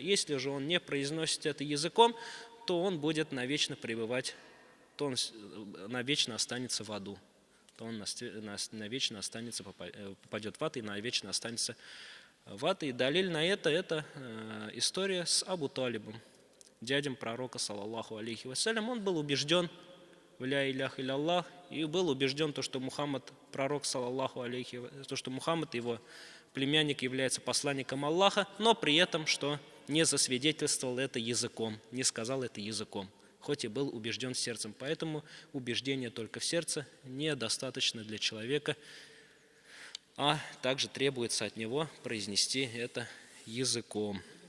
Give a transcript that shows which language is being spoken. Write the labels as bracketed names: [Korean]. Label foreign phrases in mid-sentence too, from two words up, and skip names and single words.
[Russian] Если же он не произносит это языком, то он будет навечно пребывать, то он навечно останется в аду. то он навечно останется, попадет в ад и навечно останется в ад. И далиль на это история с Абу Талибом, дядем пророка, [Arabic] صلى الله عليه وسلم. [Russian] Он был убежден в [Arabic] لا إله إلا [Russian] и был убежден, что Мухаммад, пророк, [Arabic] صلى الله عليه, [Russian] то, что Мухаммад, его племянник, является посланником Аллаха, но при этом, что не засвидетельствовал это языком, не сказал это языком, хоть и был убежден сердцем. Поэтому убеждение только в сердце недостаточно для человека, а также требуется от него произнести это языком.